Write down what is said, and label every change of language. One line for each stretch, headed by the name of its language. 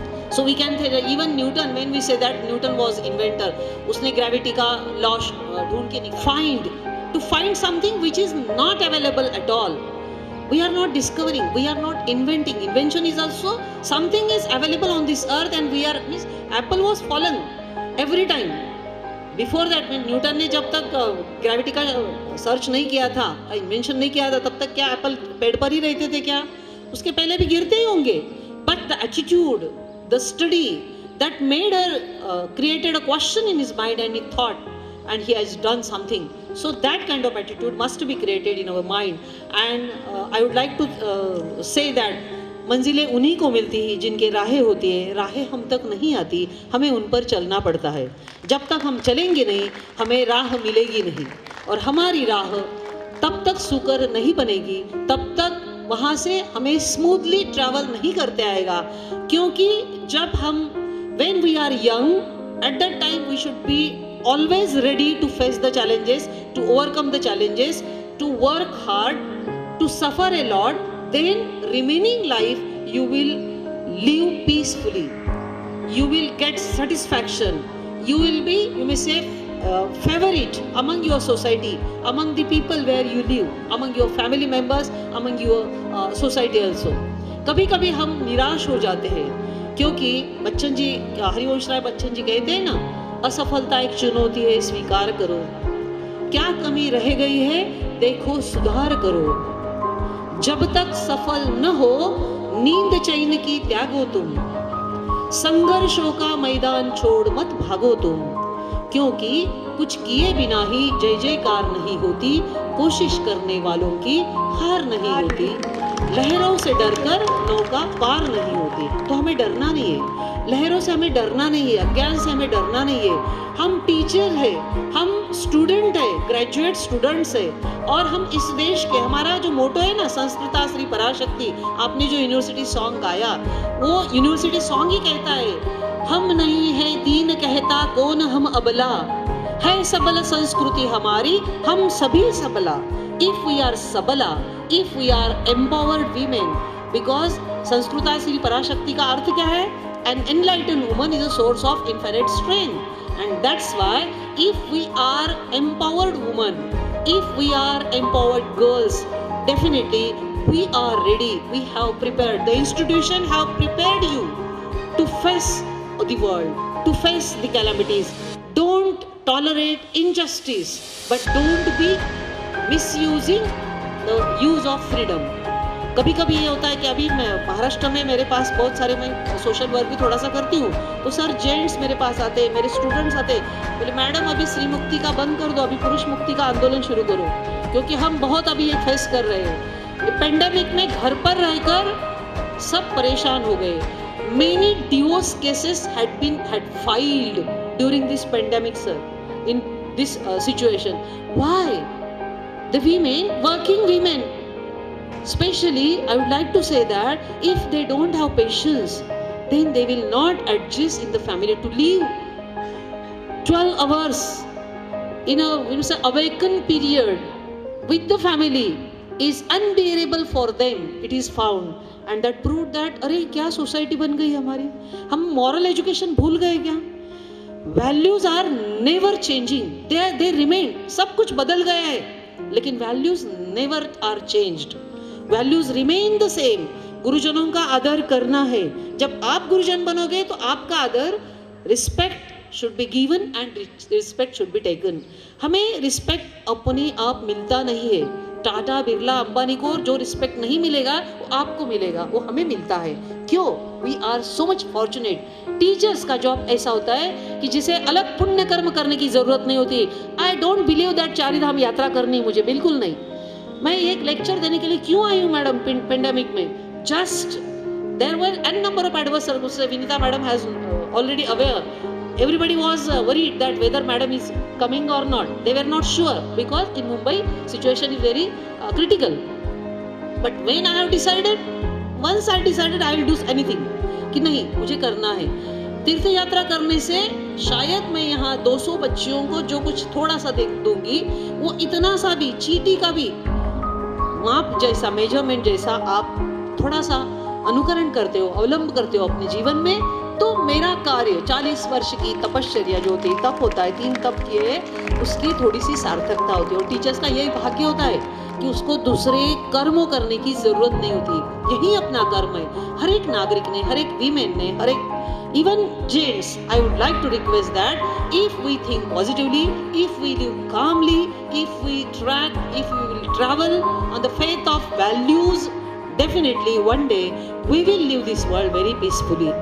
English: So we can say even Newton, when we say that Newton was inventor,
Hindi: उसने gravity का law ढूंढ के निकाला.
English: To find something which is not available at all. We are not discovering, we are not inventing. Invention is also something is available on this earth, and we are, means apple was fallen every time. Before that,
Hindi: when Newton ने जब तक gravity का search नहीं किया था, invention नहीं किया था, तब तक क्या एप्पल पेड़ पर ही रहते थे क्या? उसके पहले भी गिरते ही होंगे.
English: But the attitude, the study that made her created a question in his mind, and he thought, and he has done something. So that kind of attitude must be created in our mind. And I would like to say that
Hindi: मंजिलें उन्हीं को मिलती हैं जिनके राहें होती है. राहें हम तक नहीं आती, हमें उन पर चलना पड़ता है. जब तक हम चलेंगे नहीं, हमें राह मिलेगी नहीं, और हमारी राह तब तक सुकर नहीं बनेगी, तब तक वहाँ से हमें स्मूथली ट्रैवल नहीं करते आएगा. क्योंकि जब हम
English: when we are young, at that time we should be always ready to face the challenges, to overcome the challenges, to work hard, to suffer a lot. Then remaining life you will live peacefully, you will get satisfaction, you will be, you may say, favorite among your society, among the people where you live, among your family members, among your society also.
Hindi: कभी कभी हम निराश हो जाते हैं, क्योंकि बच्चन जी, हरिवंश राय बच्चन जी कहते हैं ना, असफलता एक चुनौती है, स्वीकार करो. क्या कमी रह गई है, देखो सुधार करो. जब तक सफल न हो, नींद चैन की त्यागो तुम. संघर्षों का मैदान छोड़ मत भागो तुम. क्योंकि कुछ किए बिना ही जय जयकार नहीं होती, कोशिश करने वालों की हार नहीं होती. लहरों से डरकर नौका पार नहीं होती. तो हमें डरना नहीं है, लहरों से हमें डरना नहीं है, अज्ञान से हमें डरना नहीं है. हम टीचर है, हम स्टूडेंट है, ग्रेजुएट स्टूडेंट्स है, और हम इस देश के, हमारा जो मोटो है ना, संस्कृता श्री पराशक्ति, आपने जो यूनिवर्सिटी सॉन्ग गाया, वो यूनिवर्सिटी सॉन्ग ही कहता है, हम नहीं है दीन कहता कौन हम अबला, है सबल संस्कृति हमारी, हम सभी सबला.
English: If we are sabala, if we are empowered women, because
Hindi: संस्कृता Shri पराशक्ति का अर्थ क्या है?
English: An enlightened woman is a source of infinite strength, And that's why if we are empowered women, if we are empowered girls, definitely we are ready. We have prepared, the institution have prepared you to face the world, to face the calamities. Don't tolerate injustice, but don't be misusing the use of freedom.
Hindi: कभी कभी ये होता है कि अभी मैं महाराष्ट्र में, मेरे पास बहुत सारे, मैं सोशल वर्क भी थोड़ा सा करती हूँ, तो सर जेंट्स मेरे पास आते, मेरे स्टूडेंट्स आते, बोले मैडम अभी स्त्री मुक्ति का बंद कर दो, अभी पुरुष मुक्ति का आंदोलन शुरू करो, क्योंकि हम बहुत अभी ये फेस कर रहे हैं। पेंडेमिक में घर पर रहकर सब परेशान हो गए।
English: Many divorce cases had filed during this pandemic, sir, in this situation. Why? The women, working women, especially, I would like to say that if they don't have patience, then they will not adjust in the family. To live 12 hours in a awakened period with the family is unbearable for them. It is found, and that proved that
Hindi: अरे क्या society बन गई हमारी, हम moral education भूल गए क्या?
English: values are never changing, they remain,
Hindi: सब कुछ बदल गया है, लेकिन
English: Values never are changed, values remain the same.
Hindi: गुरुजनों का आदर करना है, जब आप गुरुजन बनोगे तो आपका आदर,
English: Respect should be given and respect should be taken.
Hindi: हमें रिस्पेक्ट अपने आप मिलता नहीं है। टाटा, बिरला, अंबानी को जो रिस्पेक्ट नहीं मिलेगा वो आपको मिलेगा, वो हमें मिलता है। क्यों?
English: We are so much fortunate.
Hindi: Teachers का जॉब ऐसा होता है कि जिसे अलग पुण्य कर्म करने की जरूरत नहीं होती।
English: I don't believe that
Hindi: चारिधाम यात्रा करनी मुझे बिल्कुल नहीं। मैं एक लेक्चर देने के लिए क्यों आई हूँ मैडम पेंडेमिक में?
English: Just there were an number of adverse circumstances. Vinita madam has already aware. Everybody was worried that whether madam is coming or not. They were not sure because in Mumbai situation is very critical. But when I have decided, once I decided I will do anything,
Hindi: कि नहीं मुझे करना है। तीर्थ यात्रा करने से शायद मैं यहाँ 200 बच्चियों को जो कुछ थोड़ा सा दे दूंगी, वो इतना सा भी, चीटी का भी माप जैसा, मेजरमेंट जैसा आप थोड़ा सा अनुकरण करते हो, अवलंब करते हो अपने जीवन में, तो मेरा कार्य 40 वर्ष की तपश्चर्या जो होती है, तप होता है, 3 तप किए, उसकी थोड़ी सी सार्थकता होती है। और टीचर्स का यही भाग्य होता है कि उसको दूसरे कर्मों करने की जरूरत नहीं होती, यही अपना कर्म है। हर एक नागरिक ने, हर एक
English: Women ने, हर एक even gents, I would like to request that if we think positively, if we live calmly, if we track, if we will travel on the faith of values, definitely one day we will live this world very peacefully.